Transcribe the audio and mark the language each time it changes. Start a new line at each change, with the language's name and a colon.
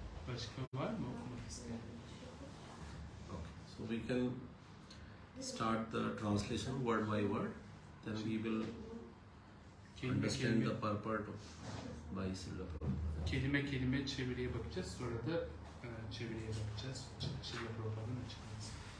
Turkish: Başka var mı okumak isteyen?
English: Okay, so we can start the translation word by word. Then we will
Turkish: Kelime
English: understand
Turkish: kelime,
English: the purport of by Srila Prabhupada.
Turkish: kelime kelime çeviriye bakacağız. Sonra da çeviriye bakacağız. Srila Prabhupāda'nın açıklaması.